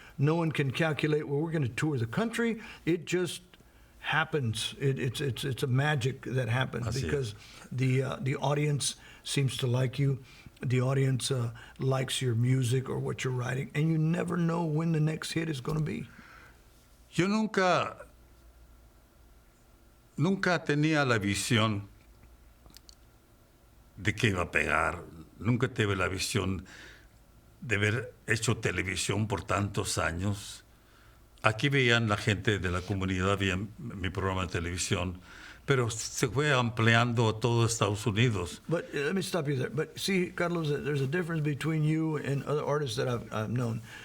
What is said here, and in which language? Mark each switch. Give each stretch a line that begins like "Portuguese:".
English: No one can calculate, well, we're going to tour the country. It just happens. It's a magic that happens because the audience seems to like you. The audience likes your music or what you're writing, and you never know when the next hit is going to be.
Spanish: Yo nunca tenía la visión de que iba a pegar. Nunca tuve la visión de haber hecho televisión por tantos años. Aquí veían la gente de la comunidad, veían mi programa de televisión, pero se fue ampliando a todo Estados Unidos.
English: But let me stop you there. But see, Carlos, there's a difference between you and other artists that I've known.